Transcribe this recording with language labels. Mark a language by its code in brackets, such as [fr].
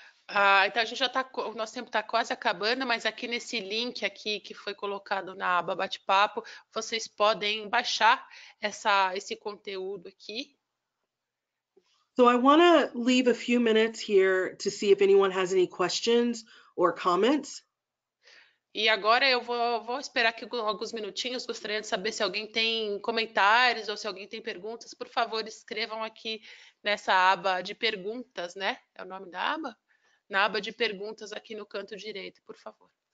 [pt] Então a gente o nosso tempo está quase acabando, mas aqui nesse link aqui que foi colocado na aba bate-papo, vocês podem baixar esse conteúdo aqui. [en] So I want to leave a few minutes here to see if anyone has any questions or comments. [pt] E agora eu vou esperar aqui alguns minutinhos. Gostaria de saber se alguém tem comentários ou se alguém tem perguntas. Por favor, escrevam aqui nessa aba de perguntas, né? É o nome da aba? Na aba de perguntas aqui no canto direito, por favor.